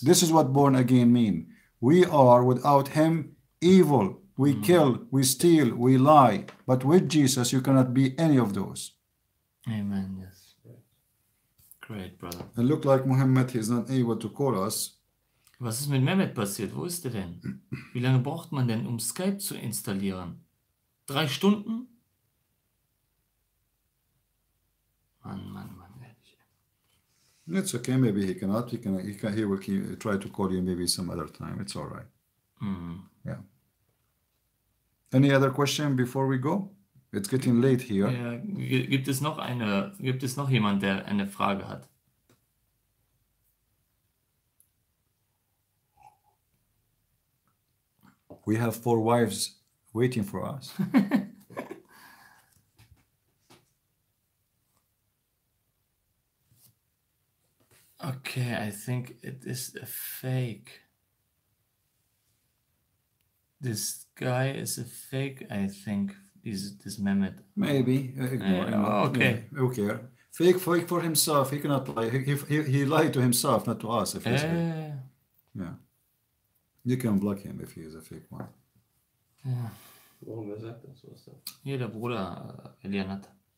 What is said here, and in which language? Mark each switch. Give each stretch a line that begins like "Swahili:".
English: This is what born again mean. We are without him evil. We kill, we steal, we lie. But with Jesus, you cannot be any of those. Amen. Yes. Great, brother. It looked like Muhammad is not able to call us.
German: Was ist mit Mehmet passiert? Wo ist der denn? Wie lange braucht man denn, um Skype zu installieren? 3 Stunden? Mann.
English: It's okay. Maybe he cannot. He will try to call you maybe some other time. It's all right. Yeah. Any other question before we go? It's getting late here.
German: Ja, gibt es noch jemand, der eine Frage hat?
English: We have 4 wives waiting for us. Okay, I think it is a fake. This guy is a fake, I think. This Mehmet. Maybe. Ignore him. Okay. Yeah, okay. Fake for himself. He cannot lie. He lied to himself, not to us. If he's fake. Yeah. You can block him if he is a fake one.
German: Ja. Warum, wer sagt das? Was dann? Hier der Bruder Elianat.